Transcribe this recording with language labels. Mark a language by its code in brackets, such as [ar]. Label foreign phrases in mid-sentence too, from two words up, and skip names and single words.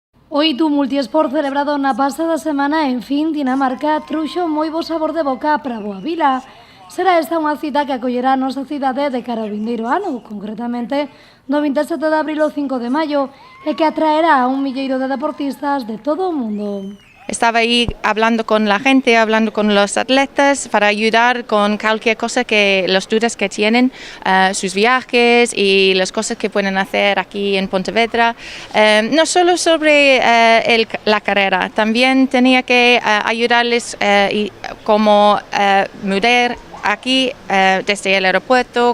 [gl] Oito multiesport celebrado na pasada semana en Fin, Dinamarca, trouxo moi bo sabor de boca para Boavila. Será esta unha cita que acollerá a nosa cidade de cara ao vindeiro ano, concretamente do 27 de abril ao 5 de maio, e que atraerá a un milleiro de deportistas de todo o mundo. [es] Estaba ahí hablando con la gente, hablando con los atletas para ayudar con cualquier cosa que los dudas que tienen, sus viajes y las cosas que pueden hacer aquí en Pontevedra. No solo sobre la carrera, también tenía que ayudarles cómo mudar aquí desde el aeropuerto,